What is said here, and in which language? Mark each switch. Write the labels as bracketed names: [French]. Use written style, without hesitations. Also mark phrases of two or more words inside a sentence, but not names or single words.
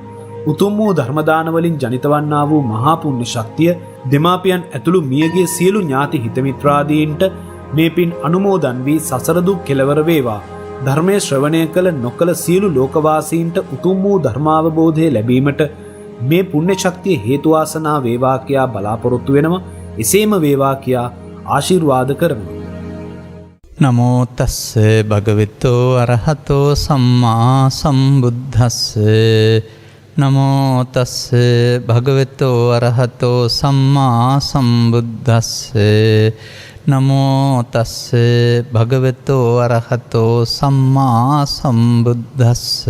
[Sinhala] උතුම් වූ ධර්මදානවලින් ජනිතවන්නා වූ මහා පුණ්‍ය ශක්තිය දෙමාපියන් ඇතුළු මියගිය සියලු ඥාති හිතමිත්‍රාදීන්ට මේ පින් අනුමෝදන් වී සසර දුක් කෙලවර වේවා. ධර්මයේ ශ්‍රවණය කළ නොකළ සියලු ලෝකවාසීන්ට උතුම් වූ ධර්මාවබෝධය ලැබීමට මේ පුණ්‍ය ශක්තිය හේතු වාසනා වේවා කියා බලාපොරොත්තු වෙනවා. එසේම වේවා කියා ආශිර්වාද කරනවා. [Pali] නමෝ තස්ස භගවතු අරහතෝ සම්මා සම්බුද්දස්ස. නමෝ තස්ස භගවතු අරහතෝ සම්මා සම්බුද්දස්ස. නමෝ තස්ස භගවතු අරහතෝ සම්මා සම්බුද්දස්ස.